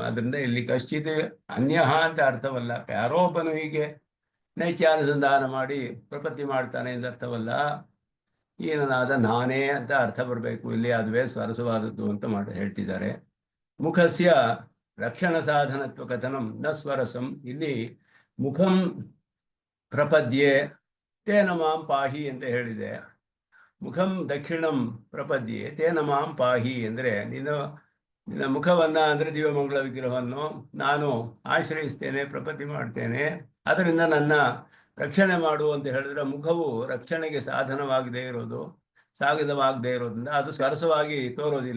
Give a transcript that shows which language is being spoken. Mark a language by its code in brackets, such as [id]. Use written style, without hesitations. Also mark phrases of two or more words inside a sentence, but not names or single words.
[kn] ಅದರಿಂದ ಇಲ್ಲಿ [sa] ಕಶ್ಚಿತ್ ಅನ್ಯಃ [kn] ಅಂತ ಅರ್ಥವಲ್ಲ. ಯಾರೋ ಒಬ್ಬನು ಹೀಗೆ ನೈಚ್ಯಾನುಸಂಧಾನ ಮಾಡಿ ಪ್ರಪತ್ತಿ ಮಾಡ್ತಾನೆ ಅಂತ ಅರ್ಥವಲ್ಲ. ಏನನಾದ ನಾನೇ ಅಂತ ಅರ್ಥ ಬರಬೇಕು ಇಲ್ಲಿ. ಅದುವೇ ಸ್ವರಸವಾದದ್ದು ಅಂತ ಹೇಳ್ತಿದ್ದಾರೆ. [sa] ಮುಖಸ್ಯ ರಕ್ಷಣ ಸಾಧನತ್ವ ಕಥನಂ ನ ಸ್ವರಸಂ. [kn] ಇಲ್ಲಿ [sa] ಮುಖಂ ಪ್ರಪದ್ಯೆ ತೇನ ಮಾಂ ಪಾಹಿ [kn] ಅಂತ ಹೇಳಿದೆ. [sa] ಮುಖಂ ದಕ್ಷಿಣಂ ಪ್ರಪದ್ಯೆ ತೇನ ಮಾಂ ಪಾಹಿ [kn] ಅಂದರೆ ನಿನ್ನ ಮುಖವನ್ನ ಅಂದರೆ ದಿವ್ಯಮಂಗಳ ವಿಗ್ರಹವನ್ನು ನಾನು ಆಶ್ರಯಿಸ್ತೇನೆ, ಪ್ರಪತ್ತಿ ಮಾಡ್ತೇನೆ, ಅದರಿಂದ ನನ್ನ ರಕ್ಷಣೆ ಮಾಡು ಅಂತ ಹೇಳಿದ್ರೆ ಮುಖವು ರಕ್ಷಣೆಗೆ ಸಾಧನವಾಗದೇ ಇರೋದು, ಸಾಗದವಾಗದೇ ಇರೋದ್ರಿಂದ ಅದು ಸರಸವಾಗಿ ತೋರೋದಿಲ್ಲ.